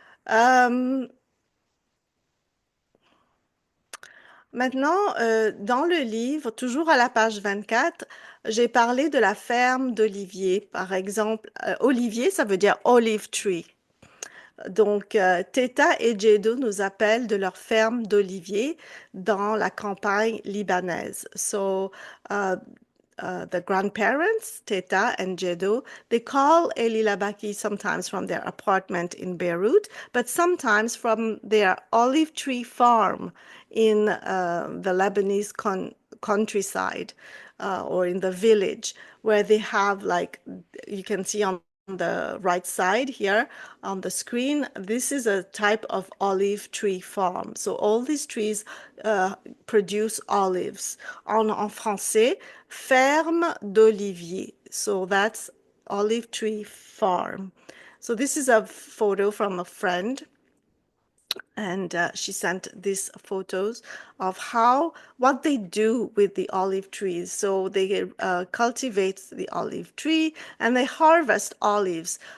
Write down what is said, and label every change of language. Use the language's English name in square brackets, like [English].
[French] Euh, Maintenant, dans le livre, toujours à la page 24, j'ai parlé de la ferme d'Olivier. Par exemple, Olivier, ça veut dire olive tree. Donc, Teta et Djedo nous appellent de leur ferme d'oliviers dans la campagne libanaise. [English] So, the grandparents, Teta and Djedo, they call Éli Labaki sometimes from their apartment in Beirut, but sometimes from their olive tree farm in the Lebanese countryside or in the village, where they have, like, you can see on the right side here on the screen, this is a type of olive tree farm. So all these trees produce olives. [French] En français, ferme d'olivier. [English] So that's olive tree farm. So this is a photo from a friend, and she sent these photos of what they do with the olive trees. So they cultivate the olive tree and they harvest olives.